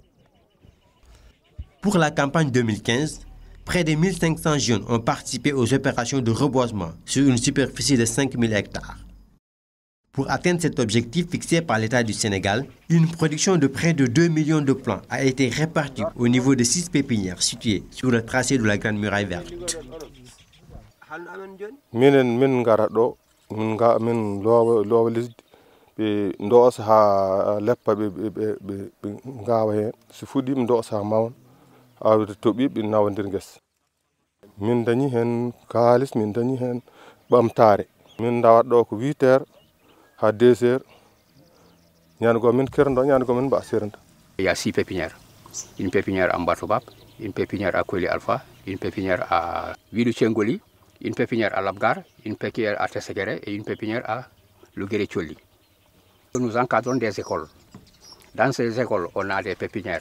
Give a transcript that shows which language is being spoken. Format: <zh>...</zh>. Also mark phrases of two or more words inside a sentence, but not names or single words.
<fr>Pour la campagne 2015, près de 1500 jeunes ont participé aux opérations de reboisement sur une superficie de 5000 hectares. Pour atteindre cet objectif fixé par l'État du Sénégal, une production de près de 2 millions de plants a été répartie au niveau de 6 pépinières situées sur le tracé de la Grande Muraille Verte.</fr> <ff>min loowa lesdi ɓe ndoosa ha leppa ɓe ngawa hen so fuɗɗi ɓe ndoosa ha mawna awde toɓi ɓe nawa nder guesa min dañi hen kalis min dañi hen ɓamtare min dawat ɗo ko 8 heures ha 2 heures ñanugo min kerdo ñanugo min mba serenta.</ff> <fr>Il y a 6 pépinières, une pépinière à Mbatobab, une pépinière à Koli Alpha, une pépinière à Vidu Tchengoli, une pépinière à Labgar, une pépinière à Tességuéré et une pépinière à Lugere Tcholi. Nous encadrons des écoles. Dans ces écoles, on a des pépinières.</fr>